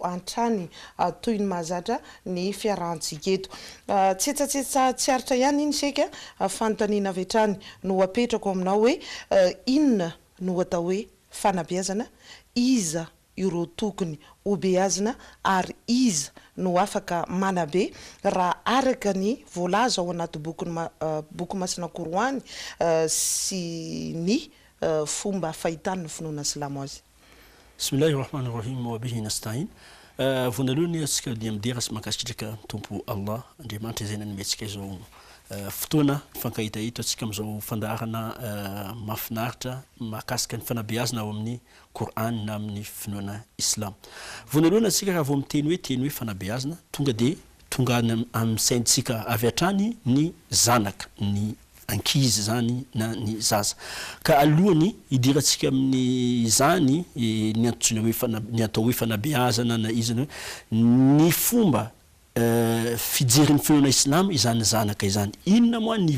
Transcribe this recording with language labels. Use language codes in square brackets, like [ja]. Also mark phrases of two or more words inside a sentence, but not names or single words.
[mg] antrany toy ny mahazatra ny fiarahantsika eto tsetsa tsy aritra ihany iny seka fanontaniana avy hatrany no apetrako aminao hoe inona no atao hoe fanabeazana iza ireo tokony obeazina ary iza no afaka manabe raha araka ny voalaza ao anaty boky masina koroany sy ny fomba fahitany ny finoana silamo azy. [ar] Bismillahirrahmanirrahim wa bihi nasta'in. [mg] Vonalohany atsika dia midera sy makasitraka tompo Allah Andriamanitra izay nanimetsika izao fotoana fankahitahita atsika amin'izao fandarana mahafinaritra mahakasika ny fanabeazana ao amin'ny Qur'an na amin'ny finoana Islam. Vonalohany atsika raha vao miteny hoe fanabeazana tonga amin'ny saintsika avy hatrany ny zanaka ny ankizy zany na ny zaza ka alohany idiratsika amin'ny zany ny atao hoe fanabeazana na izy ny fomba fijery finoana Islam izany zanaka izany inona moa ny